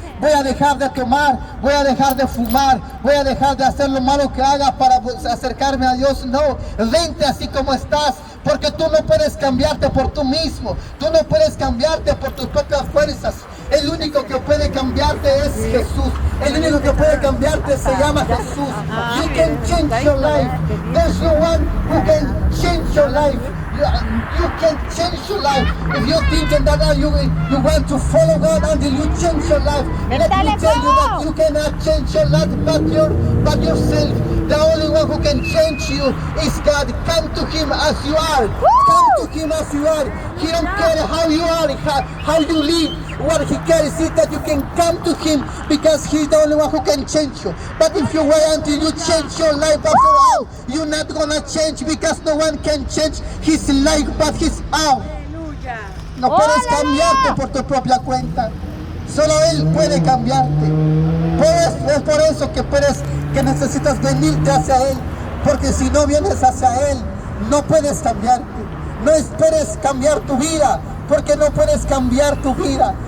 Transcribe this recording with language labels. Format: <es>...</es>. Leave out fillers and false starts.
<es>Voy a dejar de tomar, voy a dejar de fumar, voy a dejar de hacer lo malo que haga para acercarme a Dios. No, vente así como estás, porque tú no puedes cambiarte por tú mismo, tú no puedes cambiarte por tus propias fuerzas. El único que puede cambiarte es Jesús. El único que puede cambiarte se llama Jesús.</es> <en>You can change your life. There's no one who can change your life. You can change your life. If you're thinking that you want to follow God until you change your life, let me tell you that you cannot change your life but yourself. The only one who can change you is God. Come to Him as you are. Come to Him as you are. He don't care how you are, how you live. What He cares is that you can come to Him because He's the only one who can change you. But if you wait until you change your life after all, you're not gonna change because no one can change his life but his own.</en> <es>No puedes cambiarte por tu propia cuenta. Solo Él puede cambiarte. Es por eso que necesitas venirte hacia Él. Porque si no vienes hacia Él, no puedes cambiarte. No esperes cambiar tu vida, porque no puedes cambiar tu vida.</es>